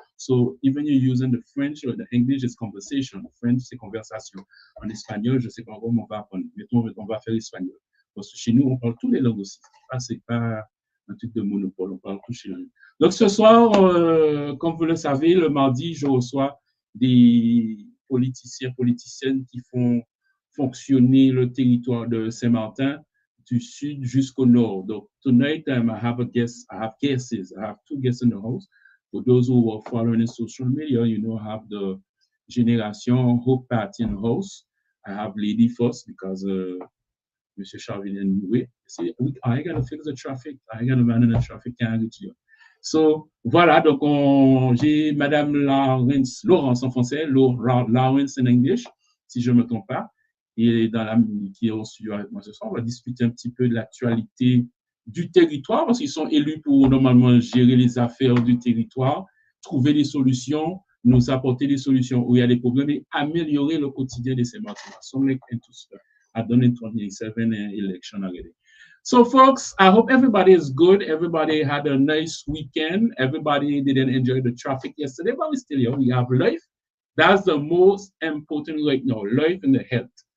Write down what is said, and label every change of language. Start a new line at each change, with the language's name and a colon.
English: So even you're using the French or the English, it's conversation.
French: French, c'est conversation. En espagnol, je ne sais pas comment on va apprendre. Mettons, on va faire l'espagnol. Parce que chez nous, on parle toutes les langues aussi. C'est pas un truc de monopole. On parle tout chez nous. Donc ce soir, comme vous le savez, le mardi, je reçois des politiciens, politiciennes qui font fonctionner le territoire de Saint-Martin du sud jusqu'au nord.
English: Donc, tonight I have guests. I have two guests in the house. For those who are following in social media, you know, I have the Generation Hope Party in the house. I have Lady first because Monsieur Charvin anyway. C'est, I gotta fix the traffic, I gotta manage the traffic, can't reach you.
French: So, voilà, donc j'ai Madame Laurence en français, Lawrence en English, si je ne me trompe pas, et qui est au studio avec moi ce soir. On va discuter un petit peu de l'actualité du territoire, parce qu'ils sont élus pour normalement gérer les affaires du territoire, trouver des solutions, nous apporter des solutions où il y a des problèmes et améliorer le quotidien de ces Martiniquais.
English: So, I've done in 2027 election already. So, folks, I hope everybody is good. Everybody had a nice weekend. Everybody didn't enjoy the traffic yesterday, but we're still here. We have life. That's the most important right now, life and the health.